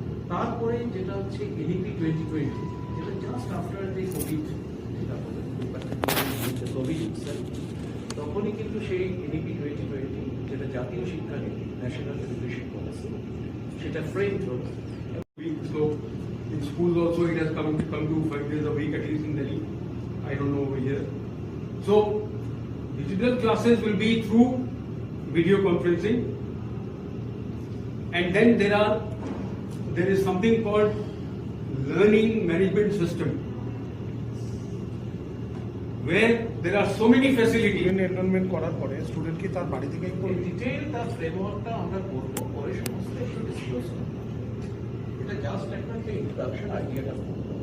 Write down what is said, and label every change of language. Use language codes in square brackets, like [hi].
[bn] তারপরে যেটা হচ্ছে এনইপি 2020, যেটা জাস্ট আফটার দি কোভিড, যেটা হলো কোভিড ইটসেলফ, তখনই কিন্তু সেই এনইপি 2020 যেটা জাতীয় শিক্ষানীতি ন্যাশনাল এডুকেশন পলিসি, সেটা ফ্রেম হল। [en] So in schools also it has come to 5 days a week, at least in Delhi. I don't know over here. So digital classes will be through video conferencing, and then there is something called learning management system, where there are so many facilities. [bn] Enrolment করার পরে student কি তার বাড়ি থেকেই করবে? Detail তার ফ্রেমওয়ার্কটা আমরা করব, পরে সমস্ত কিছু ডিসক্লোজ করব। এটা জাস্ট একটা ইন্ট্রোডাকশন আইডিয়াটা করব।